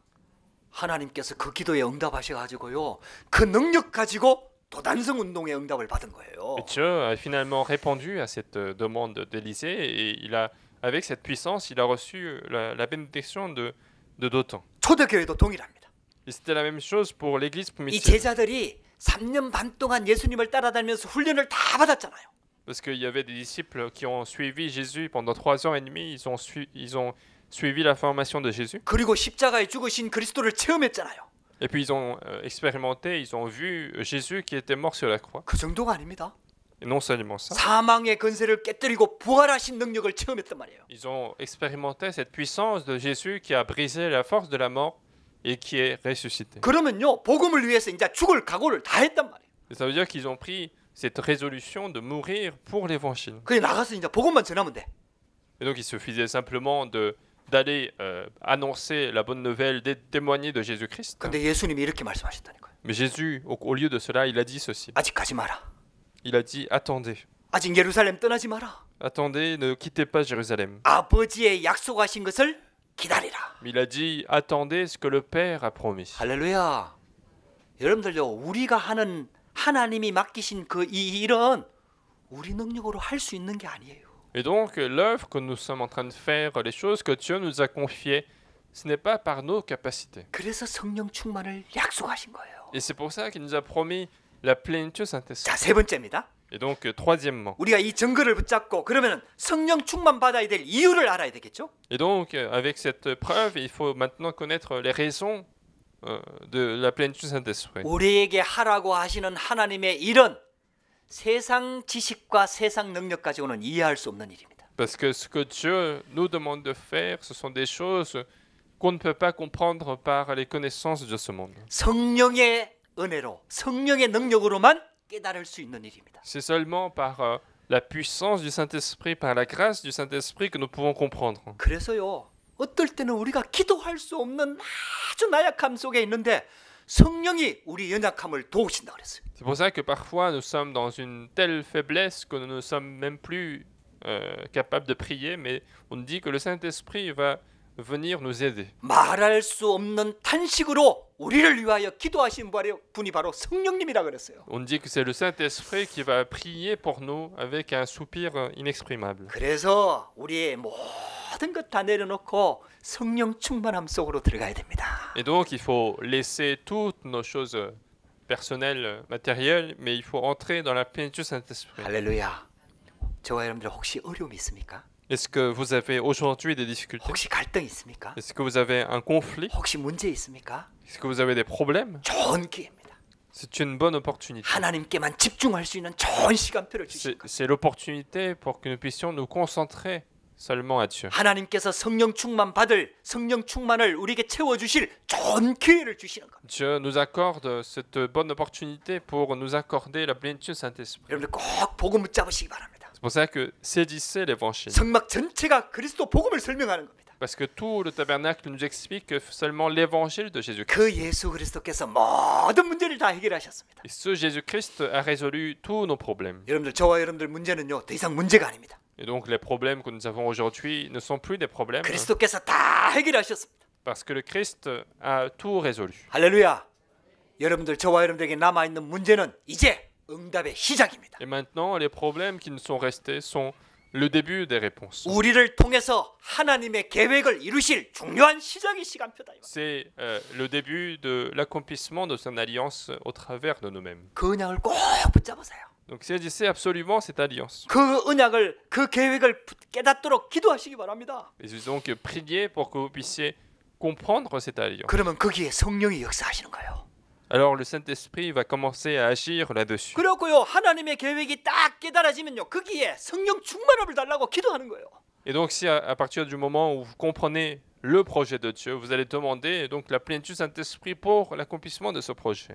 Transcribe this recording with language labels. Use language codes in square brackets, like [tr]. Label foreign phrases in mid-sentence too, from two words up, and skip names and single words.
[ko] 하나님께서 그 기도에 응답하셔가지고요, 그 능력 가지고 도단성 운동의 응답을 받은 거예요. [fr] Et Dieu a finalement répondu à cette demande d'Élisée et avec cette puissance, il a reçu la bénédiction de Dothan. [ko] 초대교회도 동일합니다. [fr] Et c'était la même chose pour l'église [ko] 이 [fr] primitive. [ko] 제자들이 3년 반 동안 예수님을 따라다니면서 훈련을 다 받았잖아요. [fr] Parce qu'il y avait des disciples qui ont suivi Jésus pendant 3 ans et demi. Ils ont suivi la formation de Jésus. [ko] 그리고 십자가에 죽으신 그리스도를 체험했잖아요. [fr] Et puis ils ont expérimenté, ils ont vu Jésus qui était mort sur la croix. [ko] 그 정도가 아닙니다. [fr] Et non seulement ça, [ko] 사망의 건세를 깨뜨리고 부활하신 능력을 체험했단 말이에요. [fr] ils ont expérimenté cette puissance de Jésus qui a brisé la force de la mort et qui est ressuscité. [ko] 그러면요, 복음을 위해서 이제 죽을 각오를 다 했단 말이에요. [fr] Et ça veut dire qu'ils ont pris cette résolution de mourir pour l'évangile. [ko] 그게 나가서 이제 복음만 전하면 돼. [fr] Et donc il suffisait simplement d'aller annoncer la bonne nouvelle, témoigner de Jésus-Christ. [ko] 근데 예수님이 이렇게 말씀하셨다니까요. [fr] Mais Jésus, au lieu de cela, il a dit ceci. [ko] 아직 가지 마라. [fr] Il a dit, attendez, [ko] 아직 예루살렘 떠나지 마라. [fr] attendez, ne quittez pas Jérusalem. [ko] 아버지의 약속하신 것을 기다리라. [fr] Mais il a dit, attendez ce que le Père a promis. [ko] 할렐루야. 여러분들요, 우리가 하는 하나님이 맡기신 그 이 일은 우리 능력으로 할 수 있는 게 아니에요. [fr] Et donc, l'œuvre que nous sommes en train de faire, les choses que Dieu nous a confiées, ce n'est pas par nos capacités. [ko] 그래서 성령 충만을 약속하신 거예요. [fr] Et c'est pour ça qu'il nous a promis la plénitude Saint-Esprit. [ko] 자, 세 번째입니다. [fr] Et donc, troisièmement. [ko] 우리가 이 증거를 붙잡고 그러면 성령 충만 받아야 될 이유를 알아야 되겠죠? [fr] Et donc, avec cette preuve, il faut maintenant connaître les raisons de la plénitude Saint-Esprit. [ko] 우리에게 하라고 하시는 하나님의 일은 세상 지식과 세상 능력 가지고는 이해할 수 없는 일입니다. [fr] Parce que ce que Dieu nous demande de faire, ce sont des choses qu'on ne peut pas comprendre par les connaissances de ce monde. [ko] 성령의 은혜로, 성령의 능력으로만 깨달을 수 있는 일입니다. [fr] C'est seulement par la puissance du Saint-Esprit, par la grâce du Saint-Esprit que nous pouvons comprendre. [ko] 그래서요, 어떨 때는 우리가 기도할 수 없는 아주 나약함 속에 있는데 성령이 우리 연약함을 도우신다 그랬어요. [fr] C'est pour ça que parfois nous sommes dans une telle faiblesse que nous ne sommes même plus capables de prier, mais on dit que le Saint-Esprit va venir nous aider. [ko] 말할 수 없는 탄식으로 우리를 위하여 기도하신 분이 바로 성령님이라 그랬어요. [fr] On dit que c'est le Saint-Esprit qui va prier pour nous avec un soupir inexprimable. [ko] 그래서 우리의 모든 것 다 내려놓고 성령 충만함 속으로 들어가야 됩니다. [fr] Et donc il faut laisser toutes nos choses personnelles, matérielles, mais il faut entrer dans la plénitude Saint-Esprit. [ko] 할렐루야. 저와 여러분들 혹시 어려움이 있습니까? [fr] Est-ce que vous avez aujourd'hui des difficultés? [ko] 혹시 갈등이 있습니까? [fr] Est-ce que vous avez un conflit? [ko] 혹시 문제 있습니까? [fr] Est-ce que vous avez des problèmes? [ko] 좋은 기회입니다. [fr] C'est une bonne opportunité. [ko] 하나님께만 집중할 수 있는 좋은 시간표를 주신 거예요. [fr] C'est l'opportunité pour que nous puissions nous concentrer seulement à Dieu. [ko] 하나님께서 성령 충만 받을 성령 충만을 우리에게 채워주실 좋은 기회를 주시는 겁니다. [fr] Dieu nous accorde cette bonne opportunité pour nous accorder la plénitude Saint-Esprit. [ko] 여러분들 꼭 복음 붙잡으시기 바랍니다. [fr] C'est pour ça que saisissez l'évangile. [ko] 성막 전체가 그리스도 복음을 설명하는 겁니다. [fr] Parce que tout le tabernacle nous explique que seulement l'évangile de Jésus-Christ. [ko] 그 예수 그리스도께서 모든 문제를 다 해결하셨습니다. [fr] Et ce Jésus-Christ a résolu tous nos problèmes. [ko] 여러분들 저와 여러분들 문제는요 더 이상 문제가 아닙니다. [fr] Et donc les problèmes que nous avons aujourd'hui ne sont plus des problèmes [ko] 그리스도께서 다 해결하셨습니다. [fr] parce que le Christ a tout résolu. [ko] 할렐루야. 여러분들 저와 여러분들에게 남아 있는 문제는 이제 응답의 시작입니다. [fr] Et maintenant, les problèmes qui nous sont restés sont le début des réponses. [ko] 우리를 통해서 하나님의 계획을 이루실 중요한 시작의 시간표다. [fr] C'est le début de l'accomplissement de son alliance au travers de nous-mêmes. [ko] 그 언약을 꼭 붙잡으세요. [fr] Donc saisissez absolument cette alliance. [ko] 그 언약을 그 계획을 깨닫도록 기도하시기 바랍니다. [fr] Et donc priez pour que vous puissiez comprendre cette alliance. [ko] 그러면 거기에 성령이 역사하시는 거예요. [fr] Alors le Saint-Esprit va commencer à agir là-dessus. [ko] 그렇고요. 하나님의 계획이 딱 깨달아지면요. 거기에 성령 충만함을 달라고 기도하는 거예요. [fr] Et donc si à partir du moment où vous comprenez le projet de Dieu, vous allez demander donc la plénitude Saint-Esprit pour l'accomplissement de ce projet.